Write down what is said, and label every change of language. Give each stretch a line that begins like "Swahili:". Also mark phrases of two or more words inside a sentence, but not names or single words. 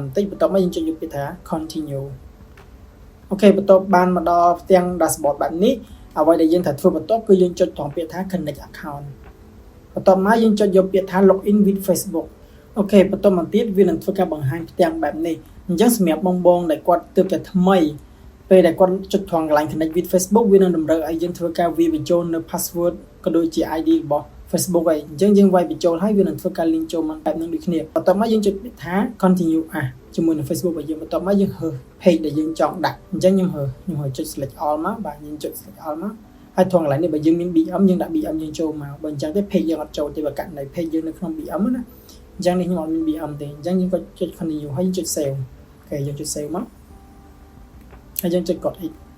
Khmer: បន្តិចបន្ទាប់មកយើងចុចយកពាក្យថា continue អូខេបន្ទាប់បានមកដល់ផ្ទាំង dashboard បែបនេះអ្វីដែលយើងត្រូវធ្វើបន្ទាប់គឺយើងចុចត្រង់ពាក្យថា
English: connect account
Khmer: បន្ទាប់មកយើងចុចយកពាក្យថា
English: login with Facebook
Khmer: អូខេបន្ទាប់មកទៀតវានឹង ធ្វើការបង្ហាញផ្ទាំងបែបនេះអញ្ចឹងសម្រាប់បងដែលគាត់ទើបតែថ្មីពេលដែលគាត់ចុចត្រង់កន្លែង
English: connect with Facebook
Khmer: វានឹងតម្រូវឲ្យយើងធ្វើការវាយបញ្ចូលនៅ password ក៏ដូចជា ID របស់ Facebook ហើយអញ្ចឹងយើងវាយបញ្ចូលហើយវានឹងធ្វើការ link ចូលមកបែបហ្នឹងដូចគ្នាបន្ទាប់មកយើងចុចពាក្យថា continue ជាមួយនឹង Facebook របស់យើងបន្ទាប់មកយើងហើ page ដែលយើងចង់ដាក់អញ្ចឹងខ្ញុំហើចុច
English: select all
Khmer: មកបាទយើងចុច
English: select all
Khmer: មកហើយត្រង់កន្លែងនេះបើយើងមាន BM យើងដាក់ BM យើងចូលមកបើអញ្ចឹងទេ page យើងអត់ចូលទេបើករណី page យើងនៅក្នុង BM ណាអញ្ចឹងនេះខ្ញុំអត់មាន BM ទេអញ្ចឹងយើងក៏ចុច continue ហើយយើងចុច save អូខេយើងចុច save មកហើយយើងចុចកด x